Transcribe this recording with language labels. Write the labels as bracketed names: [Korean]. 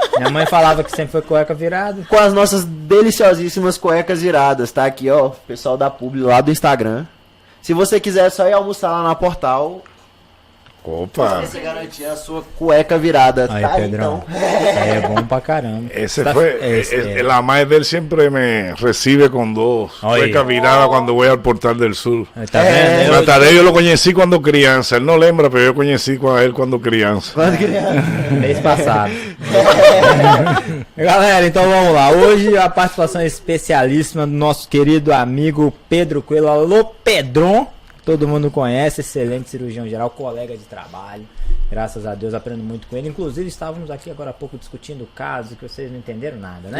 [Portuguese] Minha mãe falava que sempre foi cueca virada. Com as nossas deliciosíssimas cuecas viradas, tá? Aqui, ó, pessoal da publi lá do Instagram. Se você quiser só ir almoçar lá na Portal... Opa! Você garantir a sua cueca virada, aí, tá? Pedrão. Então. Isso aí é bom pra caramba. [Spanish] La madre de él siempre me recibe con dos cuecas viradas cuando voy al Portal del Sur. [Portuguese] Tá vendo? [Spanish] Nataré yo lo conocí cuando crianza. Él no lembra, pero yo conocí a él cuando crianza. [Portuguese] Mês passado. Galera, então vamos lá. Hoje a participação especialíssima do nosso querido amigo Pedro Coelho. Alô, Pedron. Todo mundo conhece, excelente cirurgião geral, colega de trabalho. Graças a Deus aprendo muito com ele. Inclusive estávamos aqui agora há pouco discutindo o caso, que vocês não entenderam nada, né?